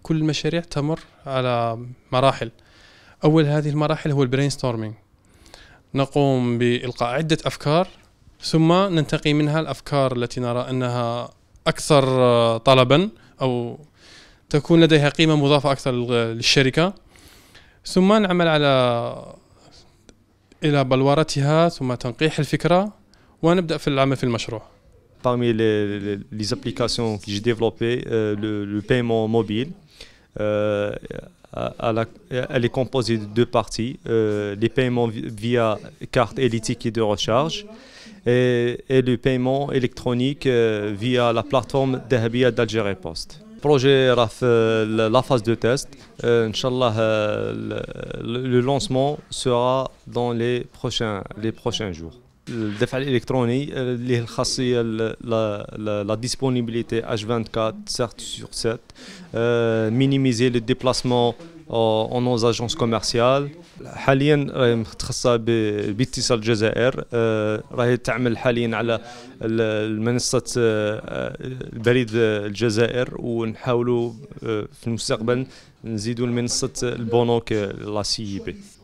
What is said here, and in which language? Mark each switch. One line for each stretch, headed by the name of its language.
Arabic: كل المشاريع تمر على مراحل. أول هذه المراحل هو البرين ستورمينج، نقوم بإلقاء عدة أفكار ثم ننتقي منها الأفكار التي نرى أنها أكثر طلبا أو تكون لديها قيمة مضافة أكثر للشركة، ثم نعمل إلى بلورتها ثم تنقيح الفكرة ونبدأ في العمل في المشروع.
French: Parmi les applications que j'ai développées, le paiement mobile, elle est composée de deux parties, les paiements via carte et les tickets de recharge, et le paiement électronique via la plateforme Dahabia d'Algérie Post. Le projet est la phase de test. Inch'Allah, le lancement sera dans les prochains jours.
Arabic: الدفع الإلكتروني اللي الخاصية
French: la disponibilité H24 7 sur 7, minimiser le déplacement en nos agences commerciales.
Arabic: حاليا راهي متخصصة باتصال الجزائر، راهي تعمل حاليا على المنصة البريد الجزائر، ونحاولوا في المستقبل نزيدوا المنصة البنوك لا سي بي.